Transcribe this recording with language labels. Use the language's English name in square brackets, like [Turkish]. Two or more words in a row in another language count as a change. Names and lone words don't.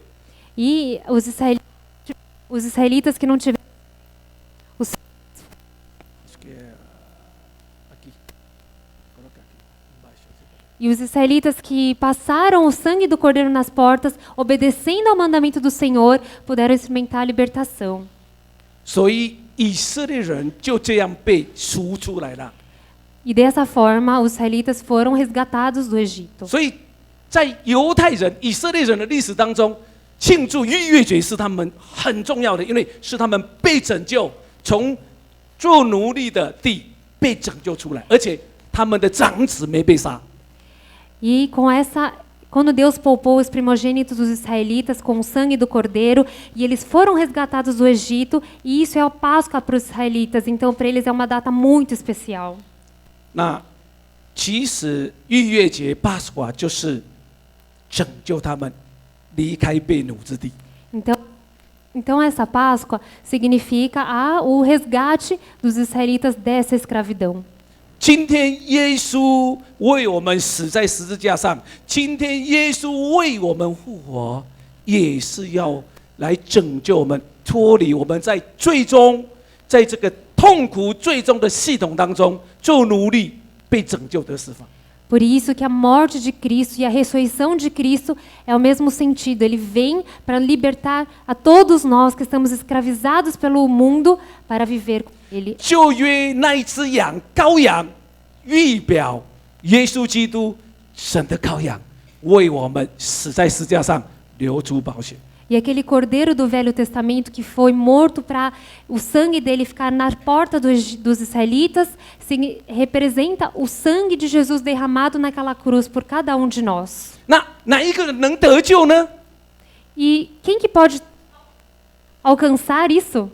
[Portuguese] E os israelitas que não tiveram E os israelitas que passaram o sangue do cordeiro nas portas, obedecendo ao mandamento do Senhor, puderam experimentar a libertação. [Chinese] 所以以色列人就这样被赎出来了。 [Portuguese] E dessa forma, os israelitas foram resgatados do Egito. [Chinese] 所以在犹太人、以色列人的历史当中，庆祝逾越节是他们很重要的，因为是他们被拯救，从做奴隶的地被拯救出来，而且他们的长子没被杀。 [Portuguese] E quando Deus poupou os primogênitos dos israelitas com o sangue do cordeiro, e eles foram resgatados do Egito, e isso é a Páscoa para os israelitas, então para eles é uma data muito especial. [Chinese] 那其实逾越节 Páscoa 就是拯救他们离开被掳之地。 [Portuguese] Então essa Páscoa significa o resgate dos israelitas dessa escravidão. [Chinese] 今天耶稣为我们死在十字架上，今天耶稣为我们复活，也是要来拯救我们，脱离我们在最终在这个痛苦最终的系统当中做奴隶，被拯救得释放。 [Portuguese] Por isso que a morte de Cristo e a ressurreição de Cristo é o mesmo sentido. Ele vem para libertar a todos nós que estamos escravizados pelo mundo para viver com Ele. [Chinese] 旧约那一只羔羊，预表耶稣基督，神的羔羊，为我们死在十字架上，流出宝血。 [Portuguese] E aquele cordeiro do Velho Testamento que foi morto para o sangue dele ficar na porta dos israelitas, representa o sangue de Jesus derramado naquela cruz por cada um de nós. [Chinese] 哪一个人能得救呢？ [Portuguese] E quem que pode alcançar isso?